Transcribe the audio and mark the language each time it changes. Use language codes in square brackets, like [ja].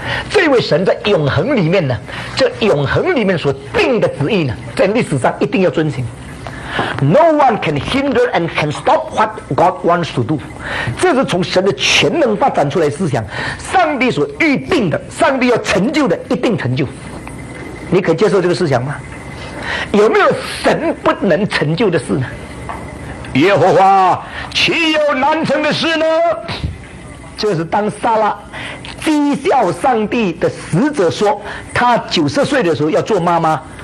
[zh] 这位神在永恒里面呢，这永恒里面所定的旨意呢，在历史上一定要遵行。 [en] No one can hinder and can stop what God wants to do. [zh] 这是从神的全能发展出来的思想，上帝所预定的，上帝要成就的一定成就。你可以接受这个思想吗？有没有神不能成就的事呢？耶和华岂有难成的事呢？就是当撒拉讥笑上帝的使者说他90岁的时候要做妈妈，